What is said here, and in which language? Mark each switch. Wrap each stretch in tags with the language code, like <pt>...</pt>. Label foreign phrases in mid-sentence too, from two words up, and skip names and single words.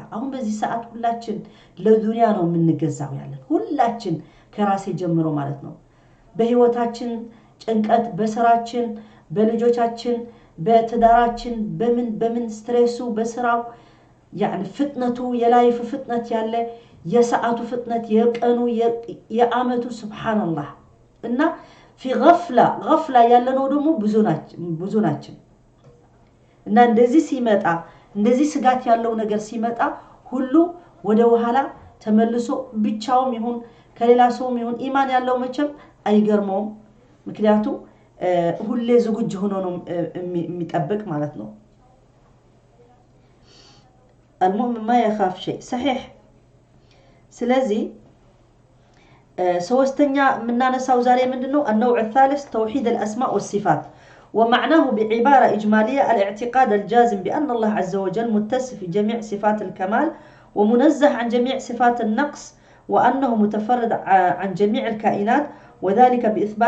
<am>አሁን በዚህ ሰዓት ሁላችን ለዱንያ ነው የምንገዛው ያለን ሁላችን ከራሴ ጀምሮ ማለት ነው። በህይወታችን ጭንቀት፣ በስራችን፣ በልጆቻችን፣ በትዳራችን በምን ስትሬሱ በስራው يعني ፍጥነቱ የላይፍ ፍጥነት ያለ የሰዓቱ ፍጥነት የቀኑ የአመቱ ሱብሃንአላህ እና</am> <ar>في غفلة</ar> <am>ያለነው ደግሞ ብዙ ናቸው እና እንደዚህ ሲመጣ እንደዚህ ስጋት ያለው ነገር ሲመጣ ሁሉ ወደ ኋላ ተመልሶ ብቻውም ይሁን ከሌላ ሰውም ይሁን ኢማን ያለው መቼም አይገርመውም። ምክንያቱም ሁሌ ዝግጁ ሆኖ ነው የሚጠብቅ ማለት ነው።</am> <ar>المؤمن ما يخاف شيء صحيح.</ar> <am>ስለዚህ ሶስተኛ ምናነሳው ዛሬ ምንድነው</am> <ar>النوع الثالث توحيد الأسماء والصفات ومعناه بعبارة إجمالية الاعتقاد الجازم بأن الله عز وجل متصف بجميع صفات الكمال ومنزه عن جميع صفات النقص وأنه متفرد عن جميع الكائنات وذلك بإثبات</ar>